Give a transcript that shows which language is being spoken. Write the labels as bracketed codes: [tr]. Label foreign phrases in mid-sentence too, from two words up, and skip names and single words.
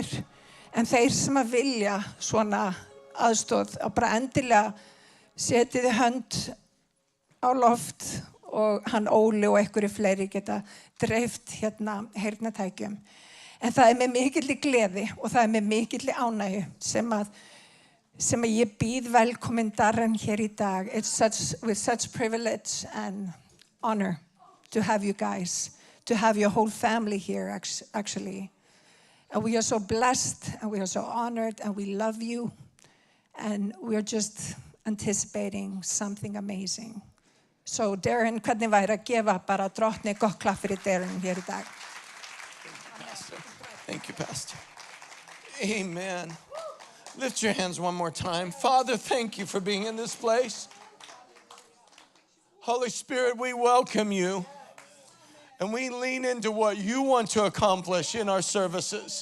[is] En þeir sem að vilja svona aðstóð og bara endilega setjiði hönd á loft og hann Óli og einhverju fleiri geta dreift hérna heyrnartækjum. En það er með mikilli gleði og það er með mikilli ánægju sem að ég býð velkomin Darren hér í dag. [en] It's with such privilege and honor to have you guys, to have your whole family here, actually. And we are so blessed, and we are so honored, and we love you. And we're just anticipating something amazing. So Darren, [is] hvernig væri að gefa bara drottni gott klapp fyrir Darren hér í dag? [en] Thank you, Pastor. Amen. Lift your hands one more time. Father, thank you for being in this place. Holy Spirit, we welcome you. And we lean into what you want to accomplish in our services.